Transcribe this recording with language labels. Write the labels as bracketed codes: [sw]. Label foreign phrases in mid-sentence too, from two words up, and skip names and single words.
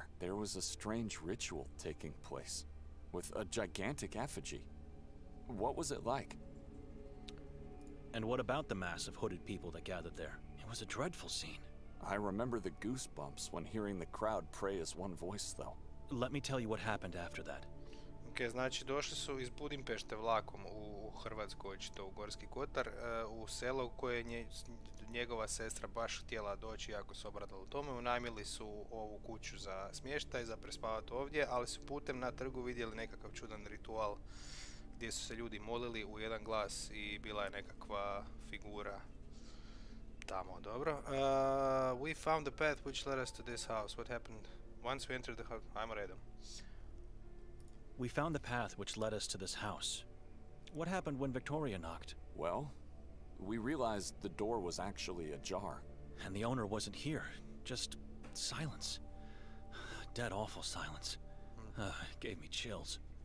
[en] There was a strange ritual taking place, with a gigantic effigy. What was it like? And what about the mass of hooded people that gathered there? It was a dreadful scene. I remember the goosebumps when hearing the crowd pray as one voice, though. Let me tell you what happened after that. [hr] Ok, znači došli su iz Budimpešte vlakom u Hrvatsku, očito u Gorski Kotar, u selo u koje je njegova sestra baš htjela doći, jako se obradila u tome. Unajmili su ovu kuću za smještaj, za prespavati ovdje, ali su putem na trgu vidjeli nekakav čudan ritual gdje su se ljudi molili u jedan glas i bila je nekakva figura tamo. Dobro. [en] We found the path which led us to this house. What happened once we entered the house? [hr] Ajmo redom. [en] We found the path which led us to this house. What happened when Victoria knocked? Well, we realized the door was actually ajar. And the owner wasn't here. Just silence. Dead awful silence. It gave me chills.